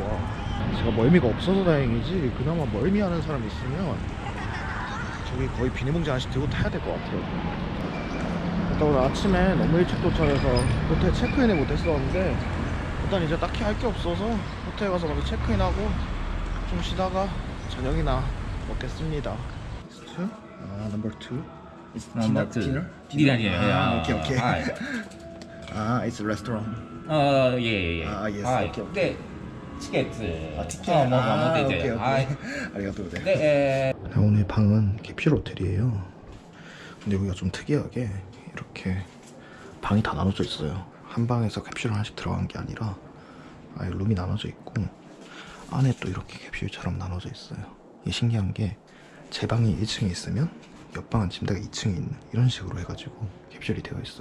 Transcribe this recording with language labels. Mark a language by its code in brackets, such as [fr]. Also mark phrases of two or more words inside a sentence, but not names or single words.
[ko] 제가 멀미가 없어서 다행이지 그나마 멀미하는 사람 있으면 저기 거의 비닐봉지 하나씩 들고 타야 될 것 같아요. 일단 오늘 아침에 너무 일찍 도착해서 호텔 체크인을 못했었는데 일단 이제 딱히 할 게 없어서 호텔 가서 먼저 체크인하고 좀 쉬다가 저녁이나 먹겠습니다. [en] number 2. It's number two. Dinner? Dinner. Okay, okay. Hi. it's a restaurant. [ko] 예, 예, 예. [en] yes, [ja] はい [en] okay, okay. [ja] で、チケット。 [ko] 티켓. [ja] 뭐 持ってて。 [en] okay, okay. [ja] はい。 [ko] 아리가또. 네. [ja] で、 [ko] 오늘 방은 캡슐 호텔이에요. 근데 여기가 좀 특이하게 이렇게 방이 다 나눠져 있어요. 한 방에서 캡슐 하나씩 들어간 게 아니라 아예 룸이 나눠져 있고 안에 또 이렇게 캡슐처럼 나눠져 있어요. 이게 신기한 게 제 방이 1층에 있으면 옆방은 침대가 2층에 있는 이런 식으로 해가지고 캡슐이 되어 있어요.